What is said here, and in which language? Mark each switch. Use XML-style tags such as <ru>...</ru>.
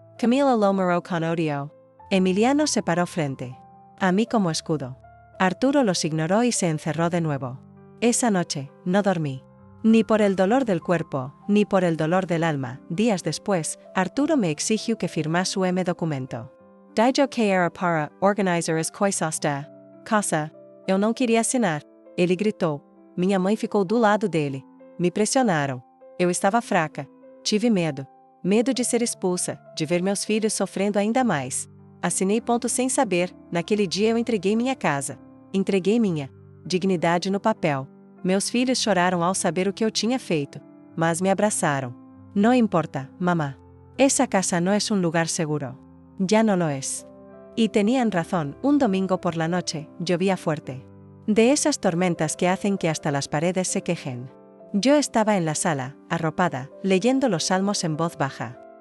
<es>Camila lo miró con odio. Emiliano se paró frente a mí como escudo. Arturo los ignoró y se encerró de nuevo. Esa noche, no dormí. Ni por el dolor del cuerpo, ni por el dolor del alma. Días después, Arturo me exigió que firmase su documento. Dijo que era para organizar</es> <pt>as coisas da casa. Eu não queria assinar. Ele gritou. Minha mãe ficou do lado dele. Me pressionaram. Eu estava fraca. Tive medo. Medo de ser expulsa, de ver meus filhos sofrendo ainda mais. Assinei ponto sem saber. Naquele dia eu entreguei minha casa. Entreguei minha dignidade no papel. Meus filhos choraram ao saber o que eu tinha feito, mas me abraçaram.</pt> <es>No importa, mamá. Esa casa no es un lugar seguro. Ya no lo es. Y tenían razón. Un domingo por la noche, llovía fuerte. De esas tormentas que hacen que hasta las paredes se quejen. Yo estaba en la sala, arropada, leyendo los salmos en voz baja.</es>